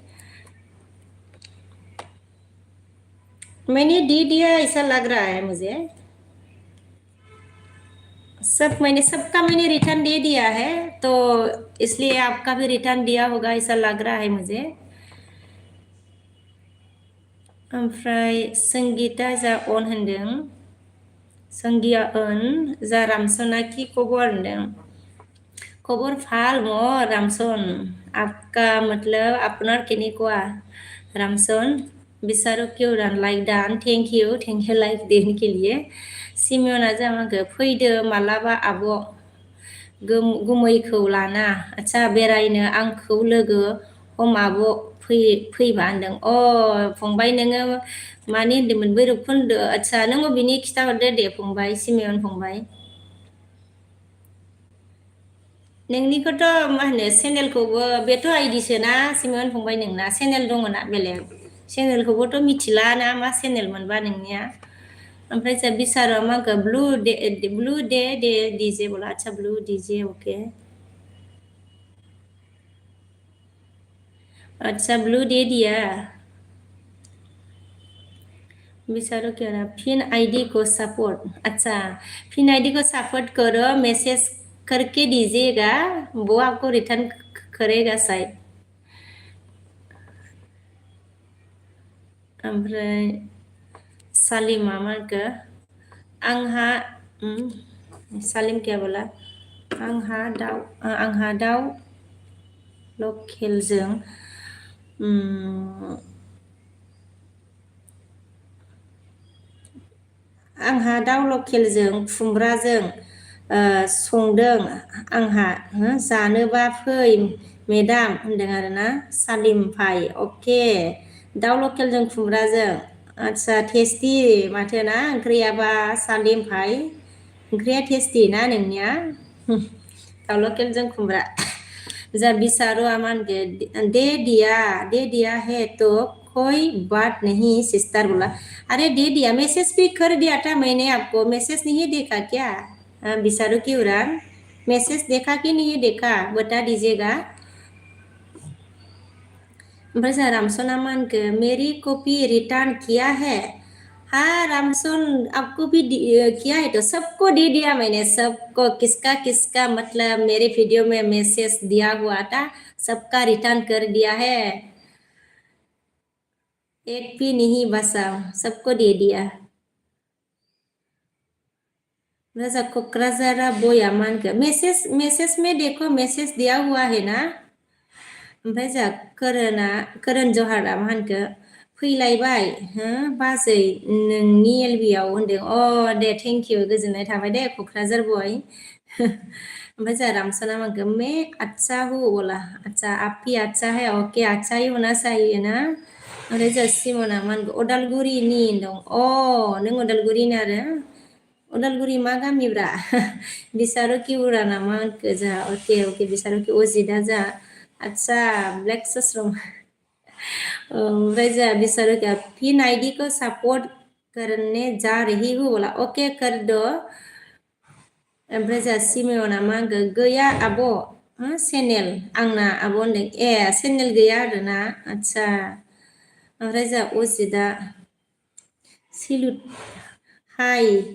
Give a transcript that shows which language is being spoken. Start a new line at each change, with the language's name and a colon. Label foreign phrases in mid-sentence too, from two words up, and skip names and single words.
Hindi: मैंने दे दिया ऐसा लग रहा है मुझे सबका मैंने रिटर्न दे दिया है तो इसलिए आपका भी रिटर्न दिया होगा ऐसा लग रहा है मुझे
Bodo: ओमफ्राय संगीता जा अन होनदों संगिया जा रामसना की खबर होनदों खबर फाल रामसन
Hindi: आपका मतलब
Assamese: आपनार केनेकुवा
Bodo: रामसन बिसारो क्यों लाइक दान
English: thank you
Hindi: लाइक देने के लिए
Bodo: सिमियना जामाखो फैदो मालाबा आब' गुमैखौ लाना आच्छा बेरायनो आंखौ लोगो हम आब' फैबा होनदों फंबाय नोङो मानि होनदोंमोन भैरबखुन्द आच्छा नों अबेनि खिथाहरदो दे फंबाय सिमियन फंबाय नोंनिखौथ' मा होनो चेनेलखौबो बेथ' आइडिसोना सिमियन फंबाय नोंना चेनेल दङ ना बेलेग चेनेलखौबोथ' मिथिला ना मा चेनेल मोनबा नोंनिया ओमफ्राय जों बिसारा माखो ब्लु दे डीजे
Hindi: बोला अच्छा
Bodo: ब्लू डीजे ओके
Hindi: अच्छा ब्लू दे दिया बिसारो क्या ना फिन आईडी को सपोर्ट अच्छा फिन आईडी को सपोर्ट करो मैसेज करके दीजिएगा वो आपको रिटर्न करेगा शायद
Bodo: ओमफ्राय सालिमा माखो आंहा सालिम
Hindi: क्या बोला
Bodo: आंहा दाउ लकेलजों आंहा दाउ लकेलजों खुमब्राजों संदों आंहा जानोबा फै मेदाम होनदों आरोना सालिम भाई अके दाउ लकेलजों खुमब्राजों आदसा टेस्टि माथो ना ओंख्रियाबा सालिम भाई ओंख्रिया टेस्टि ना नोंनिया दाउ लकेलजों खुमब्रा जा
Hindi: बिसारो अमन के दे दिया है तो कोई बात नहीं सिस्टर बोला अरे दे दिया मैसेज भी कर दिया था मैंने आपको मैसेज नहीं देखा क्या बिसारो की उड़ान मैसेज देखा कि नहीं देखा बता दीजिएगा
Bodo: ओमफ्राय जोंहा रामसना मानखो
Hindi: मेरी कॉपी रिटर्न किया है हाँ रामसन आपको भी किया है तो सबको दे दिया मैंने सबको किसका किसका मतलब मेरे वीडियो में मैसेज दिया हुआ था सबका रिटर्न कर दिया है एक भी नहीं बचा सबको दे दिया रजा कोकराझारा बोया मान के मैसेज में देखो मैसेज दिया हुआ है ना
Bodo: ओमफ्राय जोंहा करण जहारा मा होनखो फैलायबाय हो बाजै नोंनि एलबियाव होनदों अ दे
English: thank you
Bodo: गोजोननाय थाबाय दे क'क्राझार बय ओमफ्राय जोंहा रामसना मानखो
Hindi: मैं अच्छा हूँ बोला अच्छा आप भी अच्छा है ओके अच्छा ही होना चाहिए ना
Bodo: ओमफ्राय जोंहा सिमना मानखो अदालगुरिनि होनदों अ नों अदालगुरिनि आरो उदालगुरि मा गामिब्रा बिसारो कि उरा नामा होनखो जोंहा अके अके बिसारो कि अजितआ जोंहा अच्छा ब्लेक सस्रम ओमफ्राय जोंहा बिसारो कि
Hindi: फिन आईडी को सपोर्ट करने जा रही हूँ बोला ओके कर दो
Bodo: ओमफ्राय जोंहा सिमियना मा होनखो गैया आब' चेनेल आंना आब' होनदों ए चेनेल गैया आरोना आदसा ओमफ्राय जोंहा अजितआ सिलुट हाय